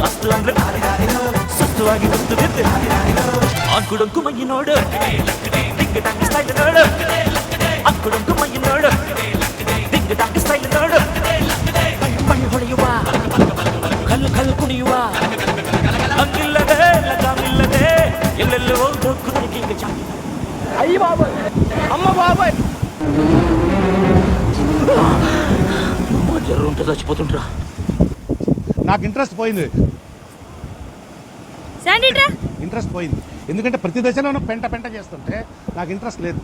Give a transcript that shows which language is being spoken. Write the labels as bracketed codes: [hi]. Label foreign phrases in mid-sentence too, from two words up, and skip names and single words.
[kn] ಅಸ್ತು ಅಂದ್ರು, ಸುಸ್ತುವಾಗಿ ಕುಸ್ತು ಬಿದ್ದೆ, ಆಂಕುಡಂಕು ಮೈ ನೋಡು, ಟಿಂಗ್ ಟಾಂಗ್ ಸ್ಟೈಲ್ ನೋಡು, ಅಂಕುಡಂಕು ಮೈ ನೋಡು, ಟಿಂಗ್ ಟಾಂಗ್ ಸ್ಟೈಲ್ ನೋಡು, ಮೈ ಹೊಳೆಯುವ, ಕಲ್ಲು ಕಲ್ಲು ಕುಣಿಯುವ, ಹಂಗಿಲ್ಲದೆ ಲಗಾಮಿಲ್ಲದೆ ಎಲ್ಲೆಲ್ಲೋ ಹೋಗುವುದಕ್ಕೆ ಈಗ ಚಾಲಿ. [te] అయ్యి బాబాయ్, అమ్మ బాబాయ్, జర్రు ఉంటే చచ్చిపోతుంటరా. నాకు ఇంట్రెస్ట్ పోయింది, ఇంట్రెస్ట్ పోయింది. ఎందుకంటే ప్రతి దశలోనూ పెంట పెంట చేస్తుంటే నాకు ఇంట్రెస్ట్ లేదు.